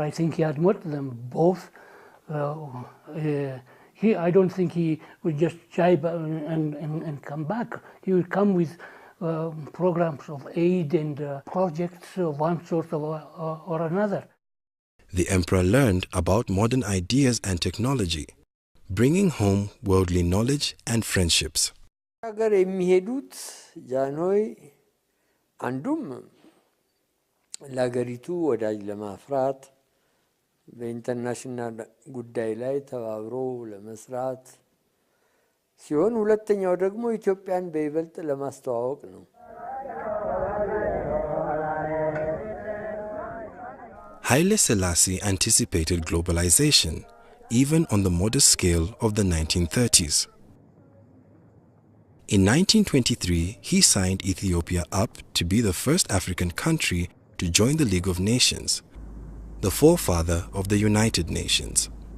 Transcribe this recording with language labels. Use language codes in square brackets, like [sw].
[en] I think he had met them both. I don't think he would just jibe and come back. He would come with programs of aid and projects of one sort or another. The emperor learned about modern ideas and technology, bringing home worldly knowledge and friendships. [am] ሀገር የሚሄዱት ጃንሆይ አንዱም ለሀገሪቱ ወዳጅ ለማፍራት በኢንተርናሽናል ጉዳይ ላይ ተባብሮ ለመስራት ሲሆን ሁለተኛው ደግሞ ኢትዮጵያን በይበልጥ ለማስተዋወቅ ነው። [en] Haile Selassie anticipated globalization, even on the modest scale of the 1930s. In 1923, he signed Ethiopia up to be the first African country to join the League of Nations, the forefather of the United Nations.